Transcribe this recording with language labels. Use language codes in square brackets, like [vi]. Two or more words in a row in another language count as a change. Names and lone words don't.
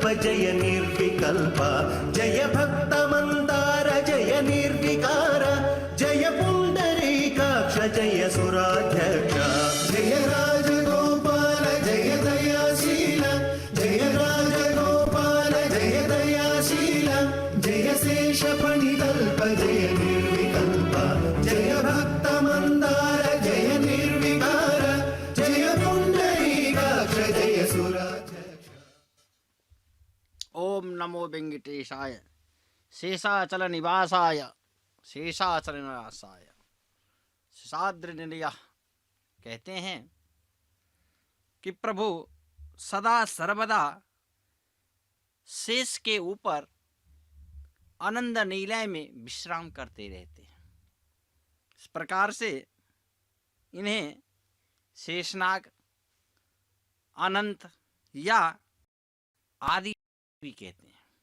[sa] జయ నిర్వికల్ప జయ భక్త మందార జయ నిర్వికార జయ పుండరీకాక్ష జయ సురాధ్యక్ష జయ రాజగోపాల జయ దయాశీల జయ రాజగోపాల జయ దయాశీల జయ శేష పణితల్ప జయ నిర్వికల్ప జయ భక్త మందార జయ నిర్వికార జయ పుండరీకాక్ష జయ సురాధ్యక్ష ओम नमो वेंकटेशाय शेषाचल निवासाय शेषाचल निवासाय। [hi] शेषाद्रि निलय कहते हैं कि प्रभु सदा सर्वदा शेष के ऊपर आनंद निलय में विश्राम करते रहते हैं। इस प्रकार से इन्हें शेषनाग अनंत या आदि भी कहते हैं।